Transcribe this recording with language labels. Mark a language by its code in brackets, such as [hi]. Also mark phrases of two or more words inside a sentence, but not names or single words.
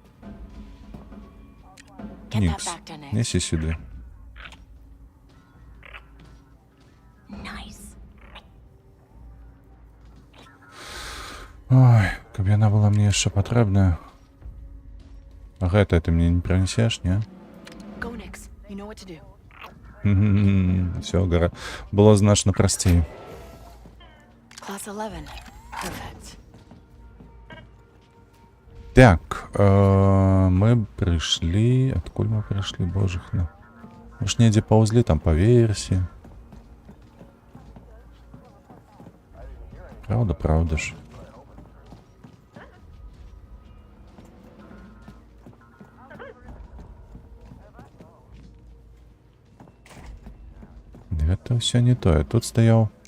[be] Нікс, несі сюды. [en] Nice. [be] Ой, каб яна была мне яшчэ патрэбная. А гэта ты мне не прынесеш, не? [en] Go, Nix. You know what to do. [be] Все, было значно прасцей. [en] Class 11. Perfect. [be] Так, мы прыйшлі, адкуль мы прыйшлі, божахна. Мы ж недзе паўзлі там па версе. Правда ж. Гэта ўсё не тое. Тут стаяў.